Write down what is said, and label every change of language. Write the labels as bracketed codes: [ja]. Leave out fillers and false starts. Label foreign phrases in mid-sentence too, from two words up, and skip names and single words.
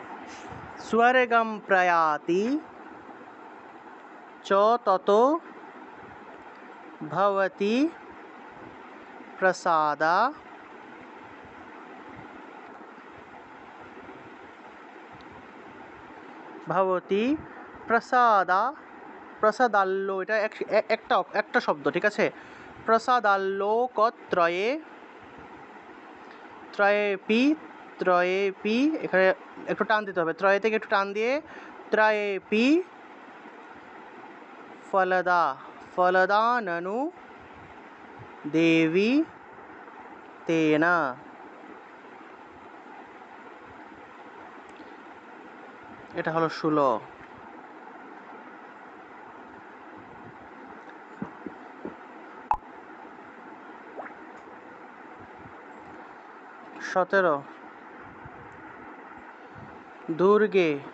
[sa] स्वर्गं प्रयाति च ततो भवति प्रसादा भवति प्रसादा प्रसादाल्लो [bn] এটা একটা শব্দ ঠিক আছে [sa] প্রসাদাল্লোকত্রয়ে ত্রয়েপি ত্রয়েপি [bn] এখানে একটু টান দিতে হবে ত্রয়ে থেকে একটু টান দিয়ে ত্রয়েপি [sa] ফলদা ফলদা ননু দেবী তেনা [bn] এটা হলো [sa] 16 17 দুর্গে